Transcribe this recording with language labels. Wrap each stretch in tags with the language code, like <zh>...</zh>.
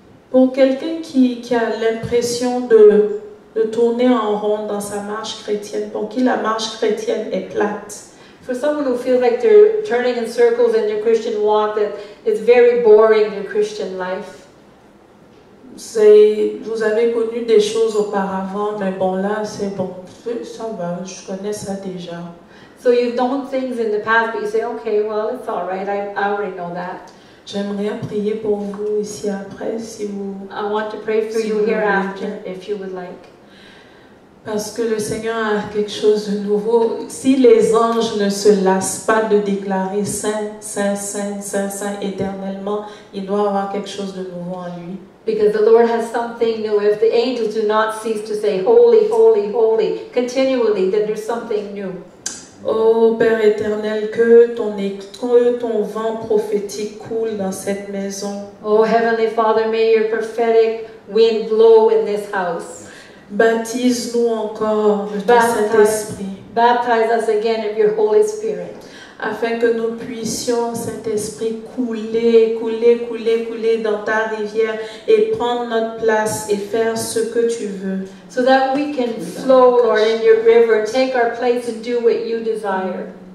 <fr>Pour quelqu'un qui a l'impression de tourner en rond dans sa marche chrétienne, pour qui la marche chrétienne est plate.</fr> <en>For someone who feels like they're turning in circles in their Christian walk, that it's very boring, their Christian life.</en> <fr>Vous avez connu des choses auparavant, mais bon là, c'est bon, ça va, je connais ça déjà.</fr> <en>So you've known things in the past, but you say, okay, well, it's all right, I already know that.</en> <fr>J'aimerais prier pour vous ici après, si vous...</fr> <en>I want to pray for</en> <fr>Si</fr> <en>you</en> <fr>vous</fr> <en>hereafter,</en> <fr>voulez.</fr> <en>if you would like.</en> <fr>Parce que le Seigneur a quelque chose de nouveau. Si les anges ne se lassent pas de déclarer Saint, Saint, Saint, Saint, Saint éternellement, il doit avoir quelque chose de nouveau en lui.</fr> <en>Because the Lord has something new. If the angels do not cease to say, holy, holy, holy, continually, then there's something new.</en> <fr>Oh Père éternel, que ton vent prophétique coule dans cette maison.</fr> <en>Oh Heavenly Father, may your prophetic wind blow in this house.</en> <fr>Baptise-nous encore de ton Saint-Esprit.</fr> <en>Baptize us again of your Holy Spirit.</en> <fr>Afin que nous puissions, Saint-Esprit, couler dans ta rivière et prendre notre place et faire ce que tu veux.</fr> <en>So that we can flow, Lord, in your river, take our place and do what you desire.</en>